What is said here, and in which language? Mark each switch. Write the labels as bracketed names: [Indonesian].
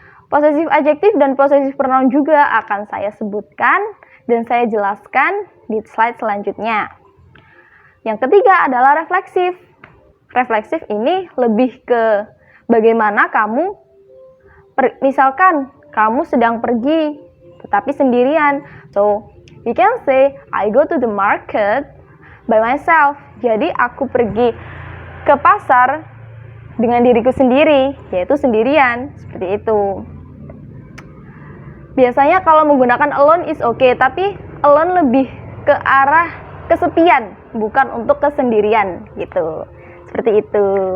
[Indonesian] Possessive adjective dan possessive pronoun juga akan saya sebutkan dan saya jelaskan di slide selanjutnya. Yang ketiga adalah refleksif. Refleksif ini lebih ke bagaimana kamu, misalkan kamu sedang pergi tetapi sendirian. [English] So, you can say, I go to the market by myself. [Indonesian] Jadi, aku pergi ke pasar dengan diriku sendiri, yaitu sendirian. Seperti itu. Biasanya kalau menggunakan [English] alone is okay, [Indonesian] tapi alone lebih ke arah kesepian, bukan untuk kesendirian, gitu. Seperti itu.